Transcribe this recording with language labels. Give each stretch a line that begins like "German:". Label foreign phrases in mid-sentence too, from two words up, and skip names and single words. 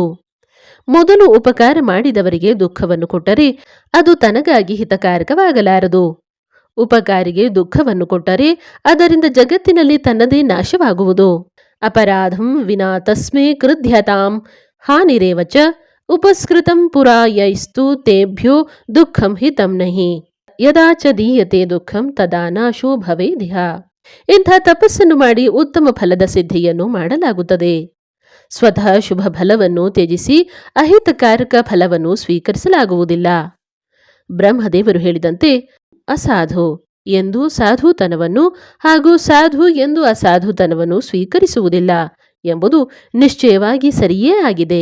Kannada: ಮೊದಲು ಉಪಕಾರ ಮಾಡಿದವರಿಗೆ ದುಃಖವನ್ನು ಕೊಟ್ಟರೆ ಅದು ತನಗಾಗಿ ಹಿತಕಾರಕವಾಗಲಾರದು. ಉಪಕಾರಿಗೆ ದುಃಖವನ್ನು ಕೊಟ್ಟರೆ ಅದರಿಂದ ಜಗತ್ತಿನಲ್ಲಿ ತನ್ನದೇ ನಾಶವಾಗುವುದು.
Sanskrit: ಅಪರಾಧಂ ವಿನಾ ತಸ್ಮೇ ಕೃಧ್ಯತಾಂ ಹಾನಿರೇವ ಚ ಉಪಸ್ಕೃತಂ ಪುರಾ ಯೈಸ್ತು ತೇಭ್ಯೋ ದುಃಖಂ ಹಿತಂ ನಹಿ ಯದಾ ಚ ದೀಯತೆ ದುಃಖಂ ತದಾ ನಾಶೋ ಭವೇದಿಹ.
Kannada: ಇಂಥ ತಪಸ್ಸನ್ನು ಮಾಡಿ ಉತ್ತಮ ಫಲದ ಸಿದ್ಧಿಯನ್ನು ಮಾಡಲಾಗುತ್ತದೆ. ಸ್ವತಃ ಶುಭ ಫಲವನ್ನು ತ್ಯಜಿಸಿ ಅಹಿತಕಾರಕ ಫಲವನ್ನು ಸ್ವೀಕರಿಸಲಾಗುವುದಿಲ್ಲ. ಬ್ರಹ್ಮದೇವರು ಹೇಳಿದಂತೆ ಅಸಾಧು ಎಂದು ಸಾಧುತನವನ್ನು ಹಾಗೂ ಸಾಧು ಎಂದು ಅಸಾಧುತನವನ್ನು ಸ್ವೀಕರಿಸುವುದಿಲ್ಲ ಎಂಬುದು ನಿಶ್ಚಯವಾಗಿ ಸರಿಯೇ ಆಗಿದೆ.